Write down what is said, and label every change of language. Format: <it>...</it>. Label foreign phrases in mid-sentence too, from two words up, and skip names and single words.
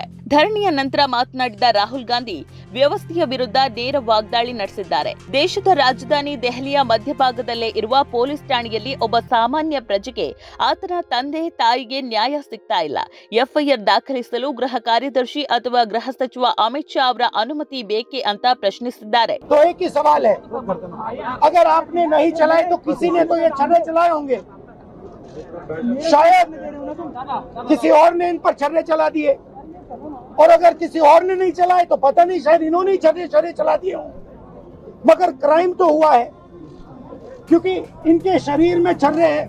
<kn>ಧರಣಿಯ ನಂತರ ಮಾತನಾಡಿದ ರಾಹುಲ್ ಗಾಂಧಿ ವ್ಯವಸ್ಥೆಯ ವಿರುದ್ಧ ನೇರ ವಾಗ್ದಾಳಿ ನಡೆಸಿದ್ದಾರೆ. ದೇಶದ ರಾಜಧಾನಿ ದೆಹಲಿಯ ಮಧ್ಯಭಾಗದಲ್ಲೇ ಇರುವ ಪೊಲೀಸ್ ಠಾಣೆಯಲ್ಲಿ ಒಬ್ಬ ಸಾಮಾನ್ಯ ಪ್ರಜೆಗೆ ಆತನ ತಂದೆ ತಾಯಿಗೆ ನ್ಯಾಯ ಸಿಗ್ತಾ ಇಲ್ಲ. ಎಫ್ಐಆರ್ ದಾಖಲಿಸಲು ಗೃಹ ಕಾರ್ಯದರ್ಶಿ ಅಥವಾ ಗೃಹ ಸಚಿವ ಅಮಿತ್ ಶಾ ಅವರ ಅನುಮತಿ ಬೇಕೆ ಅಂತ ಪ್ರಶ್ನಿಸಿದ್ದಾರೆ.</kn> <hi>तो एक ही सवाल है, अगर आपने नहीं चलाए तो किसी ने तो ये छर्रे चलाए होंगे, शायद किसी और ने इन पर छर्रे चला दिए, और अगर किसी और ने नहीं चलाए तो पता नहीं, शायद इन्होंने ही छर्रे चला दिए हों। मगर क्राइम तो हुआ है क्योंकि इनके शरीर में छर्रे हैं।</hi>